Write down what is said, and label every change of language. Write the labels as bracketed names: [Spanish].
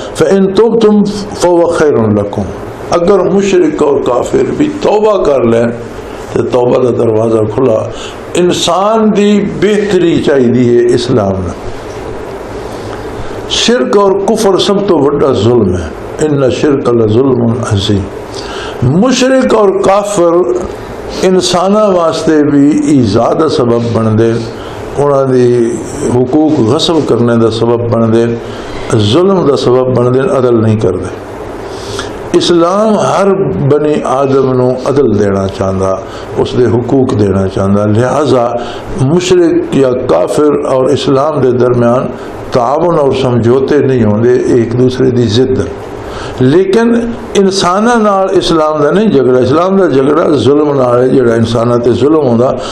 [Arabic] فإن تبتم فهو خیر لکم، [Urdu] اگر مشرک اور کافر بھی توبہ کر لیں تو توبہ کا دروازہ کھلا. [Punjabi] انسان دی بہتری چاہیے اسلام نے. [Urdu] شرک اور کفر سب تو بڑا ظلم ہے. [Arabic] ان شرک لظلم عظیم. [Punjabi] مشرک اور کافر انساناں واسطے بھی ایذا دا سبب بن دے، انہاں دی حقوق غصب کرنے دا سبب بن دے، ظلم دا سبب بن دے، عدل نہیں کر دے. اسلام ہر بنی آدم نو عدل دینا چاہتا، اس دے حقوق دینا چاہتا. لہذا مشرک یا کافر اور اسلام دے درمیان تعاون اور سمجھوتے نہیں ہوندے، ایک دوسرے دی ضد. لیکن انساناں نال اسلام دا نہیں جھگڑا، اسلام دا جھگڑا ظلم نال ہے جڑا انساناں تے ظلم ہوندا.